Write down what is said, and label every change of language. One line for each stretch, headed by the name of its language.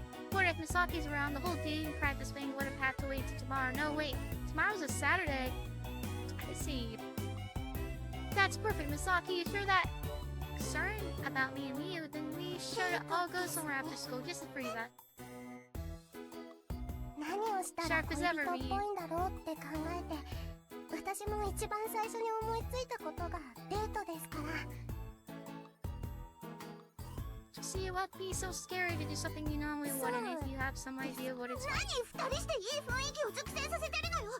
English: But if Misaki's around, the whole dating practice thing would have had to wait till tomorrow. No, wait. Tomorrow's a Saturday. I see. That's perfect, Misaki. If you're that concerned about me and Miyu, then we should all go somewhere after school just to free that.
Japanese: 何をしたら恋人っぽいんだろうって考えて、私も一番最初に思いついたことがデートですから。
English: See, it would be so scary to do something you normally wouldn't if you have some idea what it's like.
Japanese: 何二人していい雰囲気を熟成させてるのよ。